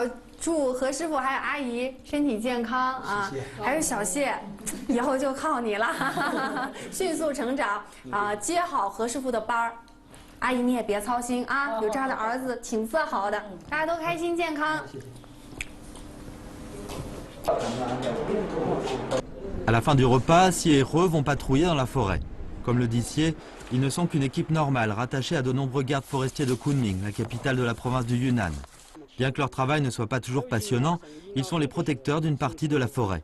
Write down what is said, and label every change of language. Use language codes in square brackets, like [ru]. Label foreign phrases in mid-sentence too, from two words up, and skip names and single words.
[zh] 祝何师傅还有阿姨身体健康啊！还有小谢，以后就靠你了，迅速成长啊！接好何师傅的班儿，阿姨你也别操心啊，有这样的儿子挺自豪的，大家都开心健康。 [fr] À la fin du repas, Xie et He vont patrouiller dans la forêt. Comme le dit Xie, ils ne sont qu'une équipe normale rattachée à de nombreux gardes forestiers de Kunming, la capitale de la province du Yunnan. Bien que leur travail ne soit pas toujours passionnant, ils sont les protecteurs d'une partie de la forêt.